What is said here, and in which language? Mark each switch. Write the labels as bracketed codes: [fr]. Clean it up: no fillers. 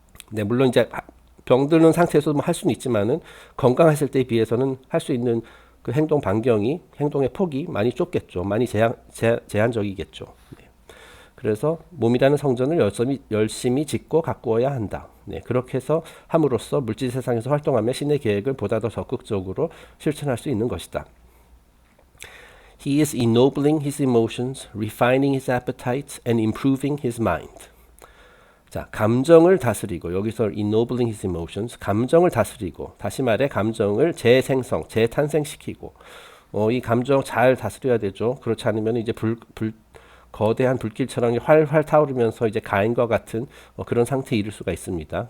[ko] 네, 물론 이제 병드는 상태에서 뭐 할 수는 있지만은 건강했을 때에 비해서는 할 수 있는 그 행동 반경이, 행동의 폭이 많이 좁겠죠. 많이 제한적이겠죠. 네. 그래서 몸이라는 성전을 열심히 짓고 가꾸어야 한다. 네, 그렇게 해서 함으로써 물질 세상에서 활동하며 신의 계획을 보다 더 적극적으로 실천할 수 있는 것이다. [en] He is ennobling his emotions, refining his appetites, and improving his mind. [ko] 자, 감정을 다스리고, 여기서 [en] ennobling his emotions, [ko] 감정을 다스리고, 다시 말해 감정을 재탄생시키고, 이 감정 잘 다스려야 되죠. 그렇지 않으면 이제 거대한 불길처럼 활활 타오르면서 이제 가인과 같은 그런 상태에 이를 수가 있습니다.